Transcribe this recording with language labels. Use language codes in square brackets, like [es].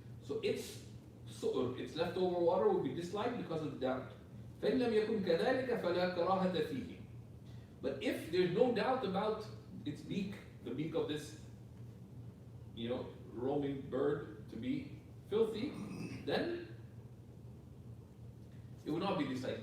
[en] So its leftover water will be disliked because of doubt. [ar] فإن لم يكن كذلك فلا كراهة فيه. [en] But if there's no doubt about its beak, the beak of this, roaming bird to be filthy, then it would not be disliked.